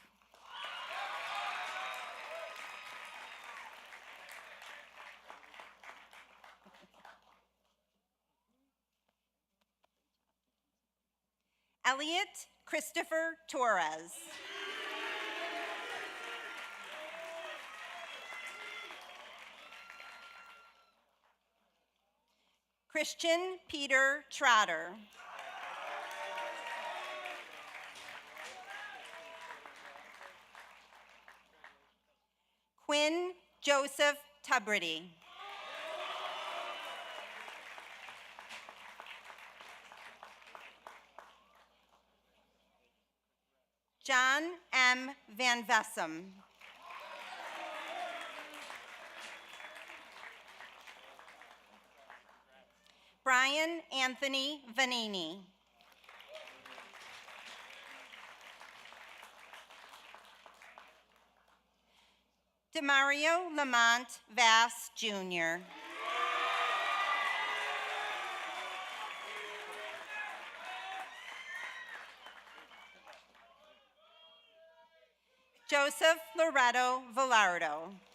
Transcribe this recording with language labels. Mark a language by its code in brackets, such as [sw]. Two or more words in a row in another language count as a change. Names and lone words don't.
[en] Elliot Christopher Torres. Christian Peter Trotter. Quinn Joseph Tubridy. John M. Van Vessem. Brian Anthony Vanini. Demario Lamont Vass, Jr. Joseph Loretto Villardo.